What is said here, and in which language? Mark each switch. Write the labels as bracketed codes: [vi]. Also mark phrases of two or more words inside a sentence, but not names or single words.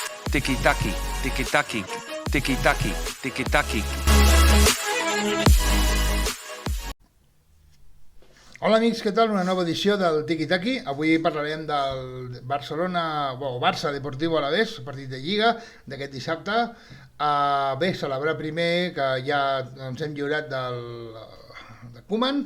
[ca] Tiki-taki, tiki-taki, tiki-taki, tiki-taki. Hola amics, què tal? Una nova edició del Tiki Taki. Avui parlarem del Barça Deportivo Alavés, partit de Lliga d'aquest dissabte. Bé, celebrar primer que ja ens hem lliurat de Koeman.